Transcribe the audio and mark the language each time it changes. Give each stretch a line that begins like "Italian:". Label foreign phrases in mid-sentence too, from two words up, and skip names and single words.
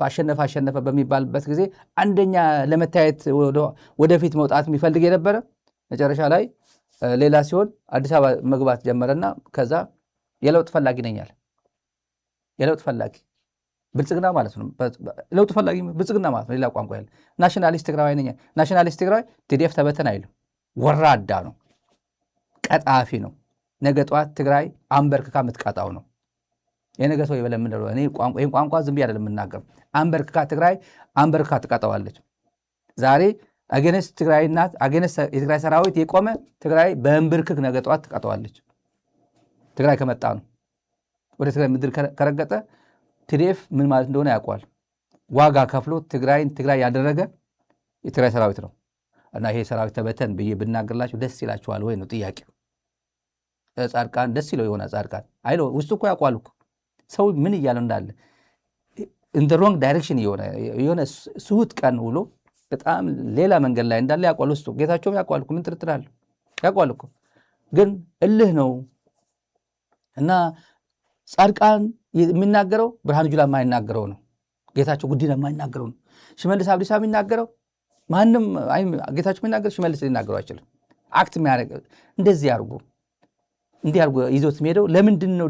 Amharic: አሸነፈ በሚባልበት ጊዜ አንደኛ ለመታየት ወደፊት መውጣት የሚፈልግ የነበረ መጨረሻ ላይ ሌላ ሲሆን አዲስ አበባ መግባት ጀመረና ከዛ የለውጥ ፈላጊ ነኛል። የለውጥ ፈላጊ ብልጽግና ማለት ነው። ለውጥ ፈላጊ ብልጽግና ማለት ነው። ሌላ ቋንቋ ያለ ናሽናሊስት ትግራዋይ ነኛል። ናሽናሊስት ትግራዋይ ቲዲኤፍ ተበተን አይልም። ወራዳ ነው፣ ቀጣፊ ነው። ነገ ጠዋት ትግራይ አንበርክካ የምትቀጣው ነው። የነገ ሰው ይበለ ምን ነው? እኔ ይሄን ቋንቋ ዝም ብዬ አይደለም የምናገር። አንበርክካ ትግራይ አንበርክካ ትቀጣዋለች። ዛሬ አገነስ ትግራይና አገነስ የትግራይ ሰራዊት የቆመ ትግራይ በእንብርክክ ነገ ጠዋት ትቀጣዋለች። ትግራይ ከመጣ ነው ወደ ትግራይ ምድር ከረገጠ ቲዲኤፍ ምን ማለት እንደሆነ ያውቋል። ዋጋ ከፍሎ ትግራይ ያደረገ የትግራይ ሰራዊት ነው። እና ይሄ ሰራዊት ተበተን ብዬ ብናገርላችሁ ደስ ይላችኋል ወይ ነው ጥያቄው። ጻድቃን ደስ ይለው የሆነ ጻድቃን አይሎ ውስጡ እኮ ያውቋል እኮ ሰው ምን እያለው እንዳለ
English: in the wrong direction
Amharic: የሆነ ስሁት ቀን ውሎ በጣም ሌላ መንገድ ላይ እንዳለ ያውቋል። ውስጡ ጌታቸውም ያውቋል እኮ ምን ትርትራል ያውቋል እኮ ግን እልህ ነው። እና ጻድቃን የሚናገረው ብርሃኑ ጁላ የማይናገረው ነው። ጌታቸው ጉዲና የማይናገረው ነው። ሽመልስ አብዲሳ የሚናገረው ማንም ጌታቸው የሚናገር ሽመልስ ሊናገረው አይችልም። አክት የሚያደርግ እንደዚህ አድርጎ እንዲህ አድርጎ ይዞት የሚሄደው ለምንድን ነው?